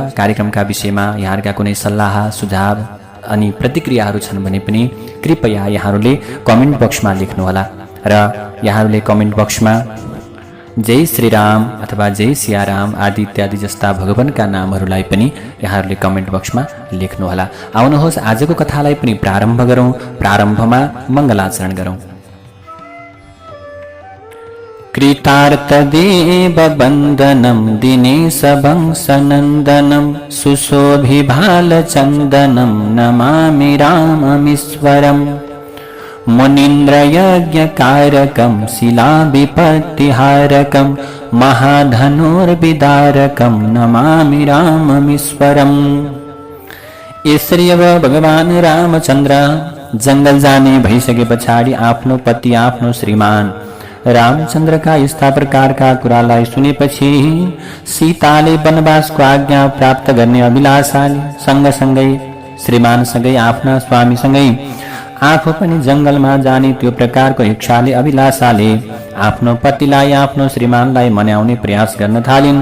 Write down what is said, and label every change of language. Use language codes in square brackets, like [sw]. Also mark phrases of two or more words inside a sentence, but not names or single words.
[ne] कार्यक्रमका विषयमा यहाँहरूका कुनै सल्लाह सुझाव अनि प्रतिक्रियाहरू छन् भने पनि कृपया यहाँहरूले [en] comment boxमा [ne] लेख्नुहोला र यहाँहरूले [en] comment boxमा [ne] जय श्रीराम अथवा जय सियाराम आदि इत्यादि जस्ता भगवानका नामहरूलाई पनि यहाँहरूले [en] comment boxमा [ne] लेख्नुहोला। आउनुहोस् आजको कथालाई पनि प्रारम्भ गरौँ। प्रारम्भमा मङ्गलाचरण गरौँ। [sa] कृतार्थदेव वन्दनं दिनेश वंशनन्दनं सुशोभिभालचन्दनं नमामि राममीश्वरम् मुनीन्द्रयज्ञकारकं शिलाविपत्तिहारकं महाधनुर्विदारकं नमामि राममीश्वरम्। [ne] यसरी अब भगवान रामचन्द्र जंगल जाने भइसके पछाडि आफ्नो पति आफ्नो श्रीमान रामचन्द्रका यस्ता प्रकारका कुरालाई सुनेपछि सीताले वनवासको आज्ञा प्राप्त गर्ने अभिलाषाले सँगसँगै श्रीमानसँगै आफ्ना स्वामीसँगै आफू पनि जंगलमा जाने त्यो प्रकारको इच्छाले अभिलाषाले आफ्नो पतिलाई आफ्नो श्रीमानलाई मनाउने प्रयास गर्न थालिन्।